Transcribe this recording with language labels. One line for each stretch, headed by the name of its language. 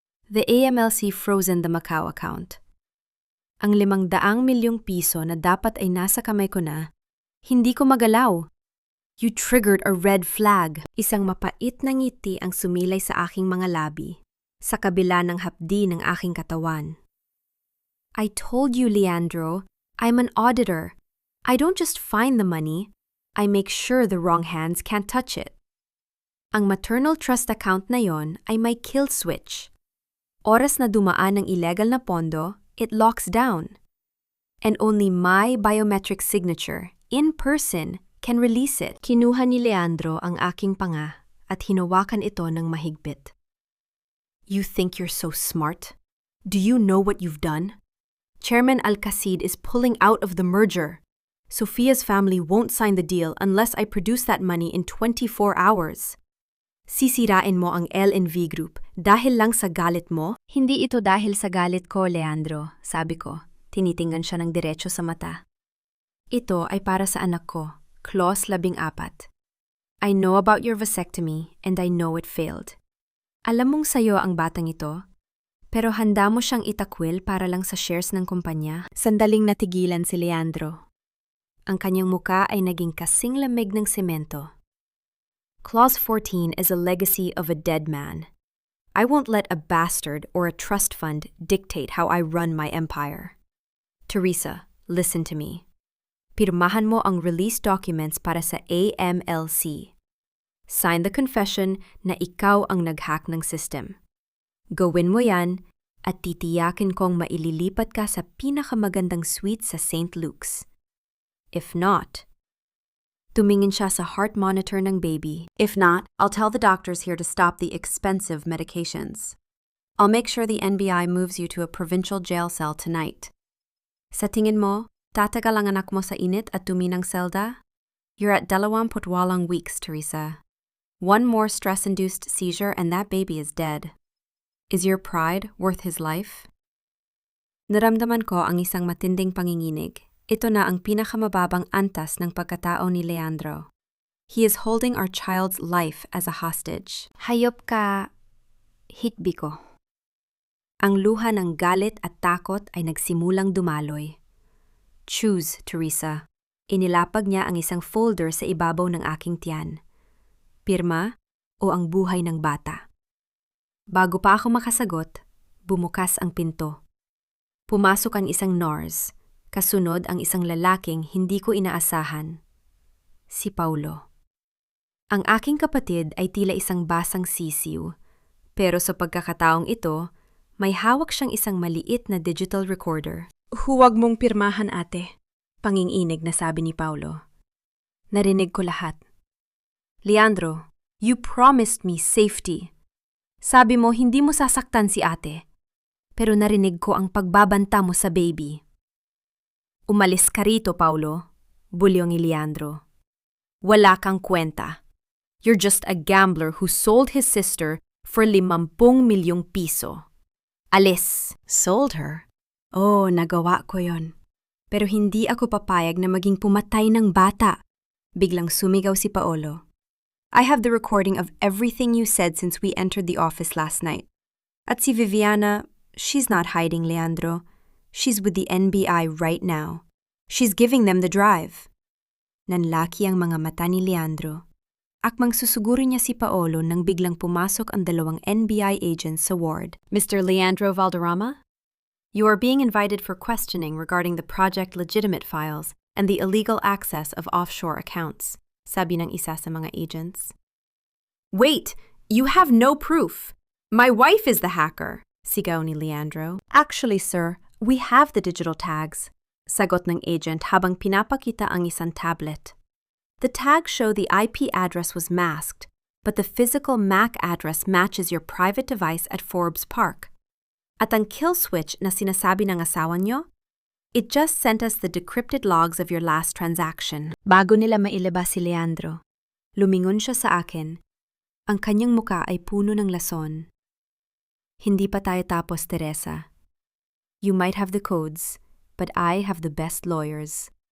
English: The AMLC frozen the Macau account.
Filipino: Ang 500 milyong piso na dapat ay nasa kamay ko na, hindi ko magalaw.
English: You triggered a red flag.
Filipino: Isang mapait na ngiti ang sumilay sa aking mga labi, sa kabila ng hapdi ng aking katawan.
English: I told you, Leandro, I'm an auditor. I don't just find the money, I make sure the wrong hands can't touch it.
Filipino: Ang maternal trust account na yon ay may kill switch. Oras na dumaan ng illegal na pondo, it locks down.
English: And only my biometric signature, in person, can release it.
Filipino: Kinuha ni Leandro ang aking panga at hinawakan ito ng mahigpit.
English: You think you're so smart? Do you know what you've done? Chairman Alcacid is pulling out of the merger. Sophia's family won't sign the deal unless I produce that money in 24 hours.
Filipino: Sisirain mo ang LNV Group dahil lang sa galit mo? Hindi ito dahil sa galit ko, Leandro, sabi ko. Tinitingnan siya ng diretso sa mata. Ito ay para sa anak ko. Clause 14.
English: I know about your vasectomy and I know it failed.
Filipino: Alam mong sayo ang batang ito, pero handa mo siyang itakwil para lang sa shares ng kumpanya. Sandaling natigilan si Leandro. Ang kanyang muka ay naging kasing lamig ng semento.
English: Clause 14 is a legacy of a dead man. I won't let a bastard or a trust fund dictate how I run my empire. Teresa, listen to me.
Filipino: Pirmahan mo ang release documents para sa AMLC.
English: Sign the confession
Filipino: na ikaw ang nag-hack ng system. Gawin mo yan at titiyakin kong maililipat ka sa pinakamagandang suite sa St. Luke's.
English: If not,
Filipino: tumingin siya sa heart monitor ng baby.
English: If not, I'll tell the doctors here to stop the expensive medications. I'll make sure the NBI moves you to a provincial jail cell tonight.
Filipino: Sa tingin mo, tatagal ang anak mo sa init at dumi ng selda?
English: You're at 28 weeks, Teresa. One more stress-induced seizure and that baby is dead. Is your pride worth his life?
Filipino: Naramdaman ko ang isang matinding panginginig. Ito na ang pinakamababang antas ng pagkatao ni Leandro.
English: He is holding our child's life as a hostage.
Filipino: Hayop ka, hikbi ko. Ang luha ng galit at takot ay nagsimulang dumaloy.
English: Choose, Teresa.
Filipino: Inilapag niya ang isang folder sa ibabaw ng aking tiyan. Pirma o ang buhay ng bata. Bago pa ako makasagot, bumukas ang pinto. Pumasok ang isang nurse, kasunod ang isang lalaking hindi ko inaasahan. Si Paulo. Ang aking kapatid ay tila isang basang sisiw, pero sa pagkakataong ito, may hawak siyang isang maliit na digital recorder. Huwag mong pirmahan, ate. Panginginig na sabi ni Paulo. Narinig ko lahat.
English: Leandro, you promised me safety.
Filipino: Sabi mo hindi mo sasaktan si ate, pero narinig ko ang pagbabanta mo sa baby. Umalis ka rito, Paulo, bulyong ni Leandro. Wala kang kwenta.
English: You're just a gambler who sold his sister for 50
Filipino: milyong piso. Alis.
English: Sold her?
Filipino: Oh, nagawa ko yon. Pero hindi ako papayag na maging pumatay ng bata. Biglang sumigaw si Paolo.
English: I have the recording of everything you said since we entered the office last night.
Filipino: At si
English: Viviana, she's not hiding, Leandro. She's with the NBI right now. She's giving them the drive.
Filipino: Nanlaki ang mga mata ni Leandro. Akmang susuguro niya si Paolo nang biglang pumasok ang dalawang NBI agents sa ward.
English: Mr. Leandro Valderrama? You are being invited for questioning regarding the project legitimate files and the illegal access of offshore accounts,
Filipino: sabi ng isa sa mga agents.
English: Wait! You have no proof! My wife is the hacker!
Filipino: Sigaw ni Leandro.
English: Actually, sir, we have the digital tags.
Filipino: Sagot ng agent habang pinapakita ang isang tablet.
English: The tags show the IP address was masked, but the physical MAC address matches your private device at Forbes Park.
Filipino: At ang kill switch na sinasabi ng asawa nyo,
English: it just sent us the decrypted logs of your last transaction.
Filipino: Bago nila mailabas si Leandro, lumingon siya sa akin. Ang kanyang muka ay puno ng lason. Hindi pa tayo tapos, Teresa.
English: You might have the codes, but I have the best lawyers.